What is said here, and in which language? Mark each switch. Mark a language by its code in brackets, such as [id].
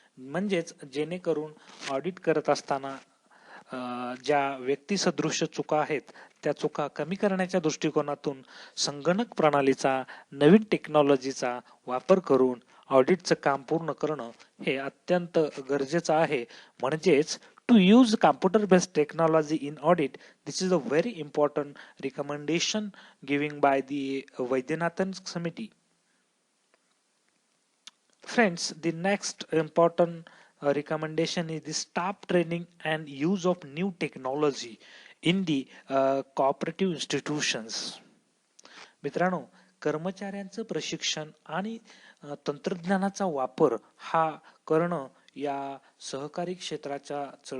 [mr] म्हणजेच जेणेकरून ऑडिट करत असताना ज्या व्यक्तिसदृश चुका आहेत त्या चुका कमी करण्याच्या दृष्टिकोनातून संगणक प्रणालीचा नवीन टेक्नॉलॉजीचा वापर करून ऑडिटचं काम पूर्ण करणं हे अत्यंत गरजेचं आहे. [en] म्हणजेच to use computer based technology in audit, this is a very important recommendation given by the Vaidyanathan Committee. Friends, the next important recommendation is the staff training and use of new technology in the cooperative institutions. [mr] मित्रांनो, कर्मचाऱ्यांचं प्रशिक्षण आणि तंत्रज्ञानाचा वापर हा करणं या सहकारी क्षेत्राच्या